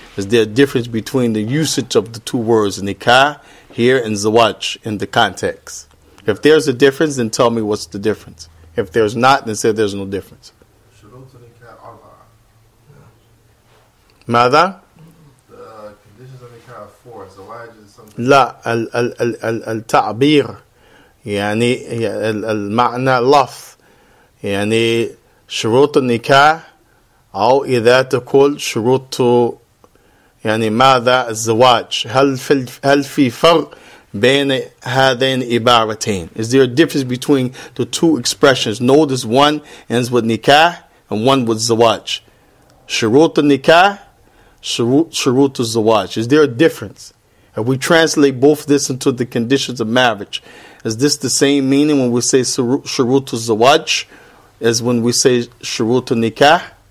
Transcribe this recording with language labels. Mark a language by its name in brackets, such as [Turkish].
[English] Is there a difference between the usage of the two words, nikah here and zawaj in the context? If there's a difference, then tell me what's the difference. If there's not, then say there's no difference. [Arabic] Shurut al-nikah arba'a. ماذا؟ [English] The conditions of nikah are 4. Zawaj is something. [Arabic] لا التعبير المعنى لفظ شروط النكاح أو إذا تقول شروط ماذا الزواج هل في فرق بين هذين عبارتين? [English] Is there a difference between the two expressions? Notice one ends with nikah and one with zawaj. [Arabic] شروط النكاح شروط الزواج. [English] Is there a difference? If we translate both this into the conditions of marriage, is this the same meaning when we say [Arabic] shurut al-zawaj [English] as when we say [Arabic] shurut al-nikah?